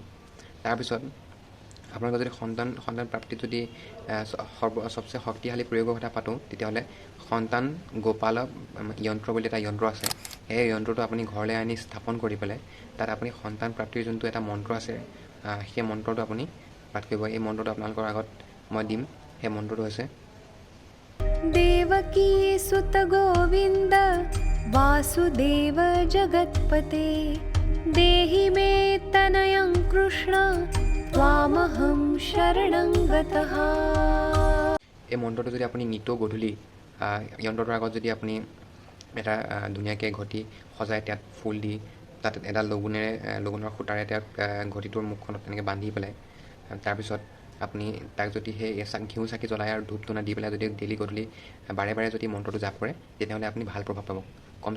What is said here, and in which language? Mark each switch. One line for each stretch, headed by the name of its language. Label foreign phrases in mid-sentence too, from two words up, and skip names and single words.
Assamese: তাৰপিছত আপোনালোকৰ যদি সন্তান প্ৰাপ্তিত যদি চবচে শক্তিশালী প্ৰয়োগৰ কথা পাতোঁ, তেতিয়াহ'লে সন্তান গোপালক যন্ত্ৰ বুলি এটা যন্ত্ৰ আছে। সেই যন্ত্ৰটো আপুনি ঘৰলৈ আনি স্থাপন কৰি পেলাই তাত আপুনি সন্তান প্ৰাপ্তিৰ যোনটো এটা মন্ত্ৰ আছে, সেই মন্ত্ৰটো আপুনি পাঠ কৰিব। এই মন্ত্ৰটো আপোনালোকৰ আগত মই দিম। সেই মন্ত্ৰটো হৈছে
Sanskrit: देवकी सुत गोविन्द वासुदेव जगत्पते देहि मे तनयं कृष्ण त्वामहं शरणं गतः।
Assamese: এই মন্ত্ৰটো যদি আপুনি নিতৌ গধূলি যন্ত্ৰটোৰ আগত যদি আপুনি এটা ধুনীয়াকৈ ঘটি সজাই তাত ফুল দি তাত এডাল লগুণৰ সূতাৰে তাক ঘটিটোৰ মুখখনত তেনেকৈ বান্ধি পেলাই তাৰপিছত আপুনি তাক যদি সেই ঘিউ চাকি জ্বলাই আৰু ধূপ ধূনা দি পেলাই যদি ডেইলি গধূলি বাৰে বাৰে যদি মন্ত্ৰটো জাপ কৰে, তেতিয়াহ'লে আপুনি ভাল প্ৰভাৱ পাব।